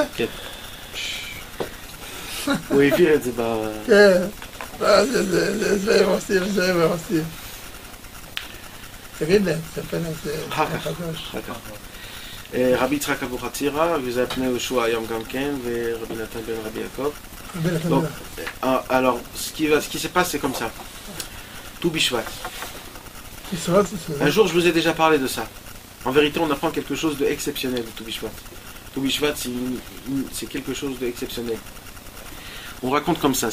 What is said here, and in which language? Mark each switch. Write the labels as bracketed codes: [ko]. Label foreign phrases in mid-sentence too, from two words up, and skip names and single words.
[he] כן. הוא העביר את זה כן. זה הם עושים, זה הם עושים. תגיד להם, תספר להם, זה חדש. רבי יצחק אבו חצירא, וזה פני יהושע היום גם כן, ורבי נתן בן רבי יעקב. [fr] Donc, alors, ce qui se passe, c'est comme ça. Tout Bishvat. Un jour, je vous ai déjà parlé de ça. En vérité, on apprend quelque chose d'exceptionnel de Tout Bishvat. Tout Bishvat, c'est quelque chose d'exceptionnel. On raconte comme ça.